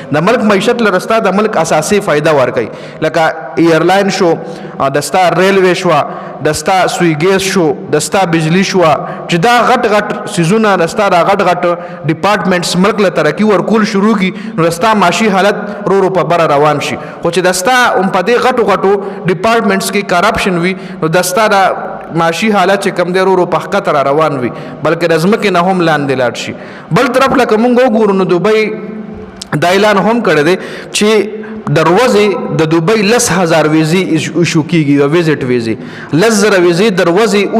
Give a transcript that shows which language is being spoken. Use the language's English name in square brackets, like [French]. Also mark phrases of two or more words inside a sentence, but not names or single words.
[Pashto] د ملک معیشت له رستا د ملک اساسي فایده ورکوي لکه ایرلاین شو, د ستا ریلوے شوه, د ستا سوی ګیس شو, د ستا بجلی شوه چې دا غټ غټ سیزونه د ستا دا غټ غټ ډپارټمنټس ملک له ترقي ورکول شروع کړي نو د ستا معاشي حالت رو رو په بره روان شي. خو چې د ستا په دې غټو غټو ډپارټمنټس کې کرپشن وي نو د ستا دا معاشي حالت چې کم دی رو رو په ښکته را روان وي بلکې د ځمکې نه هم لاندې لاړ شي. بل طرف لکه موږ وګورو نو دوبۍ دا اعلان هم کړی دی چې دروازې د دوبۍ 10,000 ویزې ایشو کیږي د ویزټ ویزې 10,000 ویزې دروازې